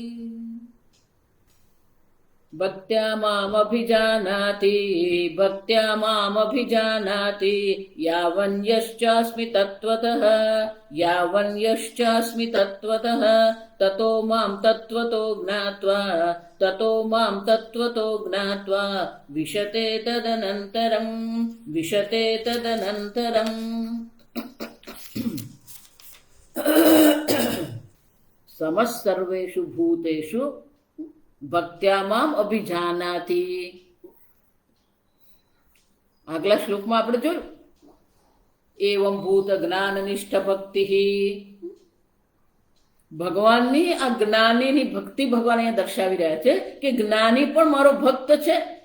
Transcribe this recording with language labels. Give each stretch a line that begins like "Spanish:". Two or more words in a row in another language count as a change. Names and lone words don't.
Sanskrit: भक्त्या मामभिजानाति भक्त्या मामभिजानाति यावन्यश्चास्मि तत्त्वतः यावन्यश्चास्मि तत्त्वतः ततो मां तत्त्वतो ज्ञात्वा विशते तदनन्तरम्। समस्सर्वेषु भूतेषु भक्त्या माम अभिजानाति।
Gujarati: આગલા શ્લોકમાં આપણે જોયું એવમ ભૂત જ્ઞાનનિષ્ઠ ભક્તિ ભગવાનની આ જ્ઞાનીની ભક્તિ ભગવાન અહીંયા દર્શાવી રહ્યા છે કે જ્ઞાની પણ મારો ભક્ત છે।